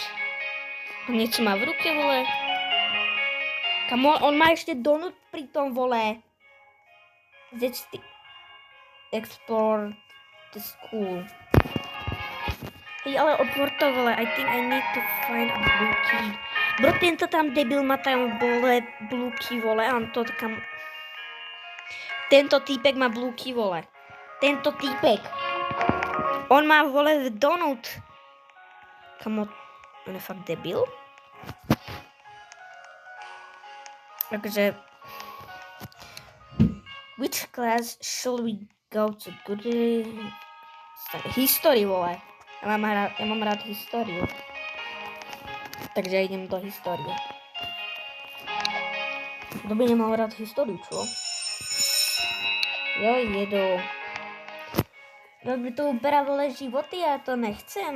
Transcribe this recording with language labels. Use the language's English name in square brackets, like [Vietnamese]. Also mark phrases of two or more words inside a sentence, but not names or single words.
[Slovak] On niečo má v ruke, vole. Kamo, on má ešte donut pri tom, vole. [English] Let's explore the school. [Slovak] Hej, ale otvor to, vole. [English] I think I need to find a blue key. [Slovak] Bro, tento tam debil má tam, vole, [English] blue key, [Slovak] vole. On to kam... Tento týpek má [English] blue key, [Slovak] vole. Tento týpek. On má, vole, donut. Kamo, on je fakt debil. Takže... [English] Which class shall we go to? Good... History, [Slovak] vole. Ja mám rád históriu. Takže idem do histórie. Kto by nemal rád históriu, čo? Jo, jedu. No by to uberá, vole, životy, ja to nechcem.